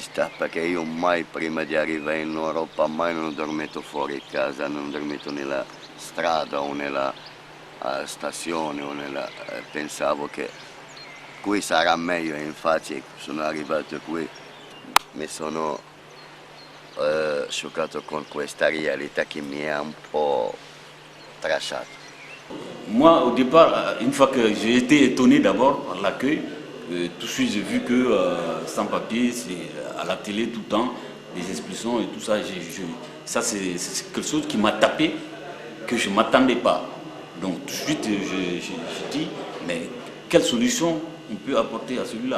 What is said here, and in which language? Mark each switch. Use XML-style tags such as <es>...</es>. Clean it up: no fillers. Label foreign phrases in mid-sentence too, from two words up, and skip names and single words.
<it>sta, perché io mai prima di arrivare in Europa mai non ho dormito fuori casa, non ho dormito nella strada o nella stazione pensavo che qui sarà meglio e infatti sono arrivato qui, mi sono scioccato con questa realtà che mi ha un po' tracciato.</it> <fr>Moi, au départ, une fois que j'ai été étonné d'abord par l'accueil, tout de suite j'ai vu que sans papier, c'est à la télé tout le temps, les expulsions et tout ça, ça c'est quelque chose qui m'a tapé, que je ne m'attendais pas. Donc tout de suite j'ai dit, mais quelle solution on peut apporter à celui-là?</fr>